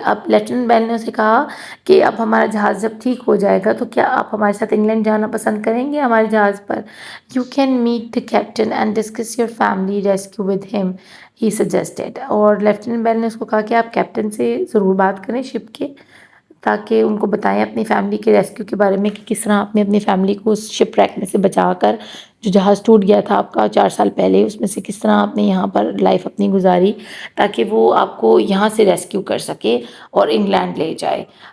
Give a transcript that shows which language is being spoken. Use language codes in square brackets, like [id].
[ur] اب لیفٹیننٹ بیل نے اسے کہا کہ اب ہمارا جہاز جب ٹھیک ہو جائے گا تو کیا آپ ہمارے ساتھ انگلینڈ جانا پسند کریں گے ہمارے جہاز پر. [en] You can meet the captain and discuss your family rescue with him, he suggested. [ur] اور لیفٹیننٹ بیل نے اس کو کہا کہ آپ کیپٹن سے ضرور بات کریں شپ کے, تاکہ ان کو بتائیں اپنی فیملی کے ریسکیو کے بارے میں کہ کس طرح آپ نے اپنی فیملی کو اس شپ ریک میں سے بچا کر, جو جہاز ٹوٹ گیا تھا آپ کا 4 سال پہلے, اس میں سے کس طرح آپ نے یہاں پر لائف اپنی گزاری تاکہ وہ آپ کو یہاں سے ریسکیو کر سکے اور انگلینڈ لے جائے.